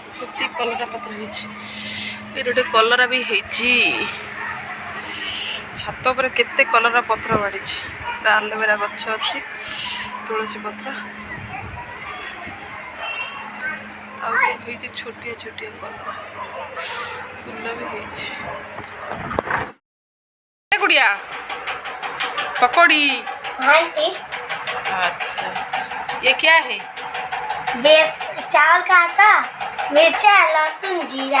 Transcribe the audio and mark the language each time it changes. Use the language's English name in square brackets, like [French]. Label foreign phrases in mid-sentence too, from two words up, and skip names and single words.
[Odia] କେତେ କଲରା ପତ୍ର ହେଇଛି। ଏଇଠି ଗୋଟେ କଲରା ବି ହେଇଛି। ଛାତ ଉପରେ କେତେ କଲରା ପତ୍ର ବାଡ଼ିଛି। ଆଲୋଭେରା ଗଛ ଅଛି, ତୁଳସୀ ପତ୍ର ଆଉ ସବୁ ହେଇଛି ଛୋଟିଆ ଛୋଟିଆ କଲରା। [Hindi] फूल भी है गुड़िया पकौड़ी। अच्छा ये क्या है? चावल का आटा, मिर्चा, लहसुन, जीरा